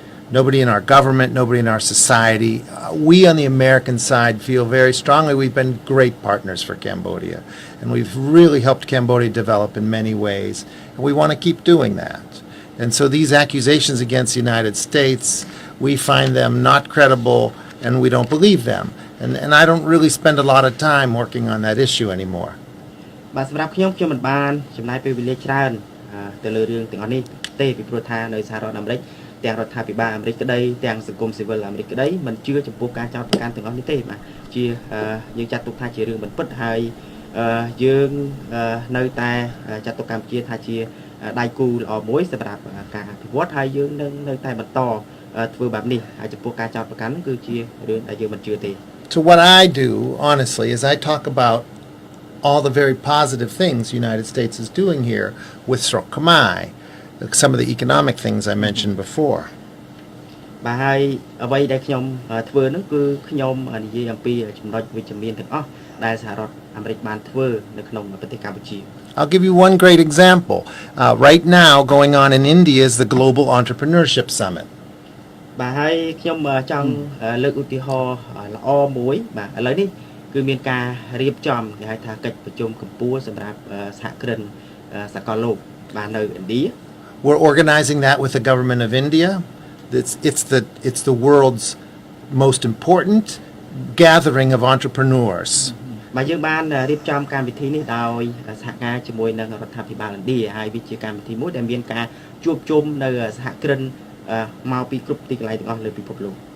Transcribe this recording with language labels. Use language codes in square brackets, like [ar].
[en] nobody in our government, nobody in our society. We on the American side feel very strongly we've been great partners for Cambodia, and we've really helped Cambodia develop in many ways, and we want to keep doing that. And so these accusations against the United States, we find them not credible, and we don't believe them. And I don't really spend a lot of time working on that issue anymore. [km] បាទសម្រាប់ខ្ញុំមិនបានចំណាយពេលវេលាច្រើនទៅលើរឿងទាំងអស់នេះទេពីព្រោះថានៅសហរដ្ឋអាមេរិកទាំងរដ្ឋាភិបាលអាមេរិកក្តីទាំងសង្គមស៊ីវិលអាមេរិកក្តីមិនជឿចំពោះការចោទប្រកាន់ទាំងអស់នេះទេបាទជាយើងចាត់ទុកថាជារឿងមិនពិតហើយយើងនៅតែចាត់ទុកកម្ពុជាថាជាដៃគូល្អមួយសម្រាប់ការអភិវឌ្ឍហើយយើងនៅតែបន្តធ្វើបែបនេះហើយចំពោះការចោទប្រកាន់ហ្នឹងគឺជារឿងដែលយើងមិនជឿទេ [en] So what I do honestly is I talk about all the very positive things the United States is doing here with Srok Khmer, some of the economic things I mentioned before. [km] បាទហើយអ្វីដែលខ្ញុំធ្វើហ្នឹងគឺខ្ញុំនិយាយអំពីចំណុចវិជ្ជមានទាំងអស់ដែលសហរដ្ឋអាមេរិកបានធ្វើនៅក្នុងប្រទេសកម្ពុជា [en] I'll give you one great example. Right now going on in India is the Global Entrepreneurship Summit. [km] បាទហើយខ្ញុំចង់លើកឧទាហរណ៍ល្អមួយបាទឥឡូវនេះគឺមានការរៀបចំគេហៅថាកិច្ចប្រជុំកម្ពុជាសម្រាប់សហគ្រិនសកលលោកបាទនៅឥណ្ឌា [en] We're organizing that with the government of India. It's the world's most important gathering of entrepreneurs. [km] បាទយើងបានរៀបចំកម្មវិធីនេះដោយសហការជាមួយនឹងរដ្ឋាភិបាលឥណ្ឌាហើយវាជាកម្មវិធីមួយដែលមានការជួបជុំនៅសហគ្រិនមកពីគ្រប់ទីកន្លែងទាំងអស់លើពិភពលោក